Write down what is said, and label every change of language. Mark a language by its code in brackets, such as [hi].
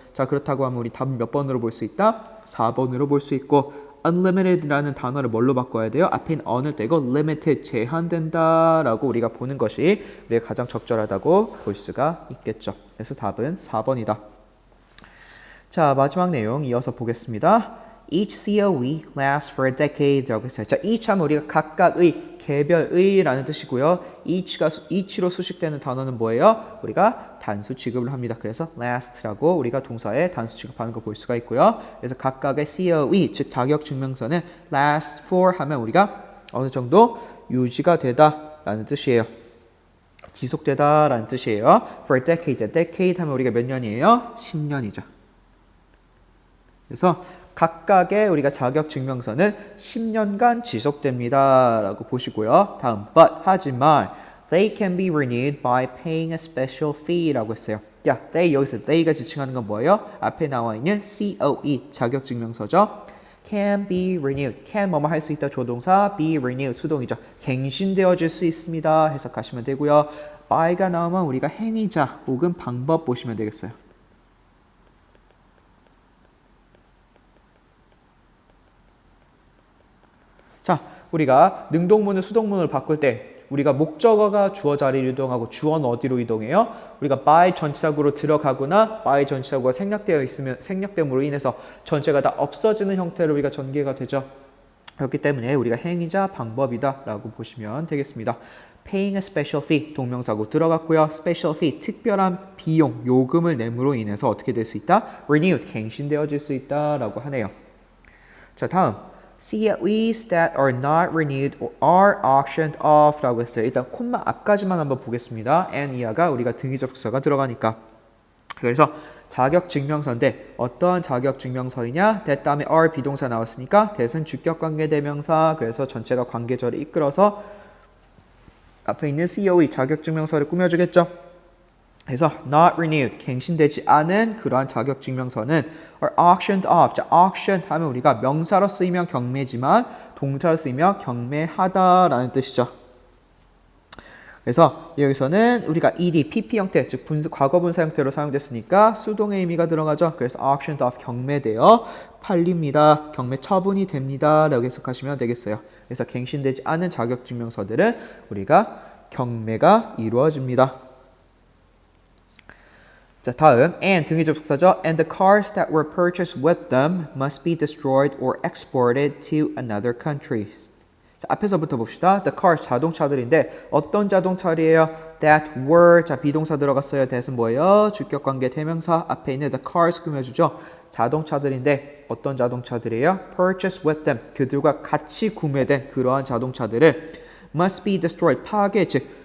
[ko] 자, 그렇다고 하면 우리 답은 몇 번으로 볼 수 있다? 4번으로 볼 수 있고 unlimited라는 단어를 뭘로 바꿔야 돼요? 앞에 있는 on을 떼고 limited, 제한된다 라고 우리가 보는 것이 우리가 가장 적절하다고 볼 수가 있겠죠. 그래서 답은 4번이다. 자, 마지막 내용 이어서 보겠습니다. [en] Each COE lasts for a decade [ko] 라고 했어요. 자, each 하면 우리가 각각의, 개별의 라는 뜻이고요. each로 수식되는 단어는 뭐예요? 우리가 단수 취급을 합니다. 그래서 last라고 우리가 동사에 단수 취급하는 거 볼 수가 있고요. 그래서 각각의 COE, 즉 자격증명서는 last for 하면 우리가 어느 정도 유지가 되다 라는 뜻이에요. 지속되다 라는 뜻이에요. [en] For a decade, [ko] decade 하면 우리가 몇 년이에요? 10년이죠. 그래서 각각의 우리가 자격증명서는 10년간 지속됩니다 라고 보시고요. 다음, [en] but [ko] 하지만 [en] they can be renewed by paying a special fee [ko] 라고 했어요. 야, they, 여기서 they가 지칭하는 건 뭐예요? 앞에 나와 있는 COE, 자격증명서죠. can be renewed, can 뭐뭐 할 수 있다 조동사, be renewed 수동이죠. 갱신되어질 수 있습니다 해석하시면 되고요. by가 나오면 우리가 행위자 혹은 방법 보시면 되겠어요. 자, 우리가 능동문을 수동문을 바꿀 때 우리가 목적어가 주어 자리로 이동하고 주어는 어디로 이동해요? 우리가 by 전치사구로 들어가거나 by 전치사구가 생략되어 있으면 생략됨으로 인해서 전체가 다 없어지는 형태로 우리가 전개가 되죠. 그렇기 때문에 우리가 행위자 방법이다 라고 보시면 되겠습니다. paying a special fee, 동명사구 들어갔고요. special fee, 특별한 비용, 요금을 내므로 인해서 어떻게 될 수 있다? renewed, 갱신되어질 수 있다 라고 하네요. 자, 다음. [en] COEs that are not renewed or are auctioned off [ko] 라고 했어요. 일단 콤마 앞까지만 한번 보겠습니다. and 이하가 우리가 등기접속사가 들어가니까. 그래서 자격증명서인데 어떠한 자격증명서이냐? that 다음에 are 비동사 나왔으니까 that은 주격관계대명사, 그래서 전체가 관계절을 이끌어서 앞에 있는 COE 자격증명서를 꾸며주겠죠. 그래서 not renewed, 갱신되지 않은 그러한 자격증명서는 [en] are auctioned off. [ko] 자, auction 하면 우리가 명사로 쓰이면 경매지만 동사로 쓰이면 경매하다라는 뜻이죠. 그래서 여기서는 우리가 ed, pp 형태, 즉 과거분사 형태로 사용됐으니까 수동의 의미가 들어가죠. 그래서 auctioned off, 경매되어 팔립니다. 경매 처분이 됩니다. 라고 해석하시면 되겠어요. 그래서 갱신되지 않은 자격증명서들은 우리가 경매가 이루어집니다. 자, 다음 and 등기접속사죠. [en] And the cars that were purchased with them must be destroyed or exported to another country. [ko] 자, 앞에서부터 봅시다. The cars, 자동차들인데 어떤 자동차들이에요? [en] That were, [ko] 자, 비동사 들어갔어요. that은 뭐예요? 주격관계 대명사 앞에 있는 the cars 꾸며주죠. 자동차들인데 어떤 자동차들이에요? [en] Purchased with them, [ko] 그들과 같이 구매된 그러한 자동차들을 [en] must be destroyed, [ko] 파괴, 즉